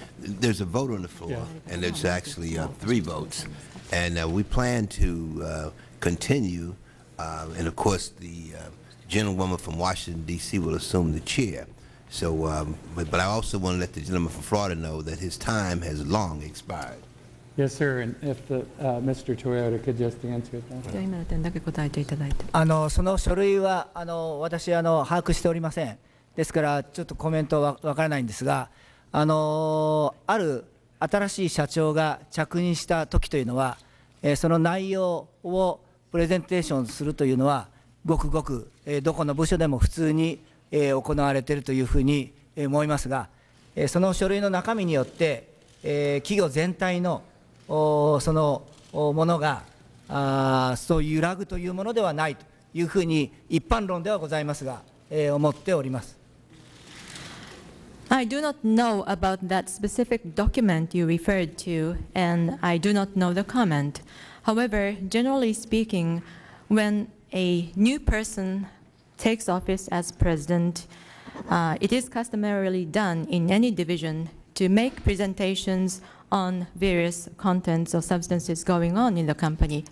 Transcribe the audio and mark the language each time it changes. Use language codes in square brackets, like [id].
[en] There's a vote on the floor, and there's actually 3 votes, and we plan to continue, and of course the gentlewoman from Washington, D.C. will assume the chair. So, but I also want to let the gentleman from Florida know that his time has long expired. Yes, sir. And if Mr. Toyota could just answer that. [ja] その書類は私把握しておりません。ですからちょっとコメントはわからないんですが、ある新しい社長が着任した時というのは、その内容をプレゼンテーションするというのはごくごくどこの部署でも普通に行われているというふうに思いますが、その書類の中身によって企業全体のそのものがそう揺らぐというものではないというふうに一般論ではございますが、思っております。 [en] I do not know about that specific document you referred to, and I do not know the comment. However, generally speaking, when a new person takes office as president, it is customarily done in any division to make presentations on various contents or substances going on in the company.